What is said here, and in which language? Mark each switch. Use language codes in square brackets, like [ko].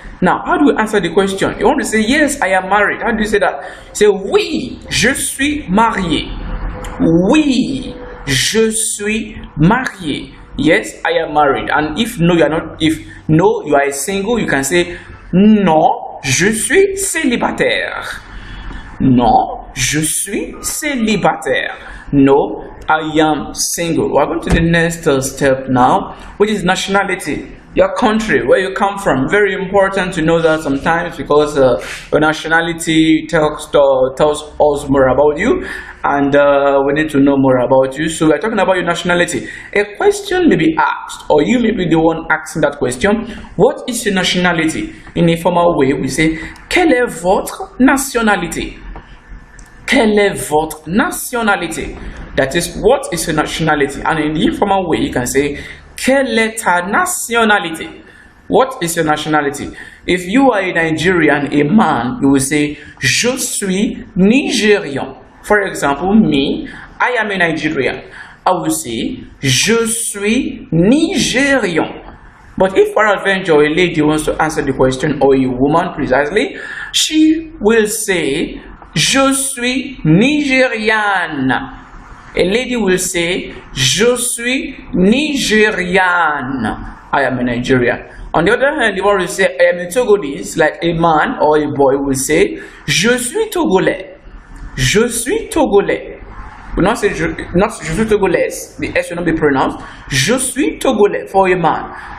[en] Now, how do we answer the question? You want to say, yes, I am married. How do you say that? [fr] Say, oui, je suis marié. Oui, je suis marié. [en] yes, I am married. And if no, you are not, if no, you are single, you can say [fr] non, je suis célibataire. Non, je suis célibataire. [en] No, I am single. We're going to the next step now, which is nationality. Your country, where you come from. Very important to know that sometimes, because your nationality tells us more about you, and we need to know more about you. So we're talking about your nationality. A question may be asked, or you may be the one asking that question. What is your nationality? In a formal way, we say, [fr] quelle est votre nationalité? Quelle est votre nationalité? [en] That is, what is your nationality? And in the informal way, you can say, [fr] quelle est ta nationalité? [en] What is your nationality? If you are a Nigerian, a man, you will say, [fr] je suis Nigérian. [en] For example, me, I am a Nigerian. I will say, [fr] je suis Nigérian. [en] But if for adventure a lady wants to answer the question, or a woman precisely, she will say, [fr] je suis Nigériane. [en] A lady will say, [fr] je suis Nigériane. [en] I am a Nigerian. On the other hand, the one will say, I am a Togolese, like a man or a boy will say, [fr] je suis Togolais. Je suis Togolais. [en] We not say, [fr] je suis Togolaise. [en] The S will not be pronounced. [fr] Je suis Togolais [en] for a man.